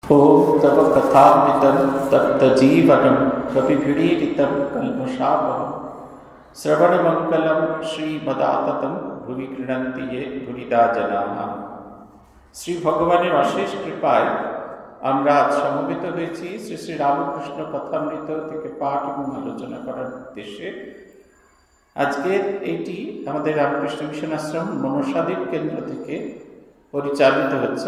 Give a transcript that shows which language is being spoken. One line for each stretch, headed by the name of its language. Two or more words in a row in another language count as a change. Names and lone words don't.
Sanskrit: ओम तव कथामृतं तप्तजीवनं कविभिरीडितं कल्मषापहं श्रवणमङ्गलं श्रीमदाततं भुवि गृह्णन्ति ये भुरिदा जनाः।
Bangla: শ্রী ভগবানের অশেষ কৃপায় আমরা আজ সমবেত হয়েছি শ্রী শ্রী রামকৃষ্ণ কথামৃত থেকে পাঠ এবং আলোচনা করার উদ্দেশ্যে। আজকের এইটি আমাদের রামকৃষ্ণ মিশন আশ্রম মনসাদ্বীপ কেন্দ্র থেকে পরিচালিত হচ্ছে।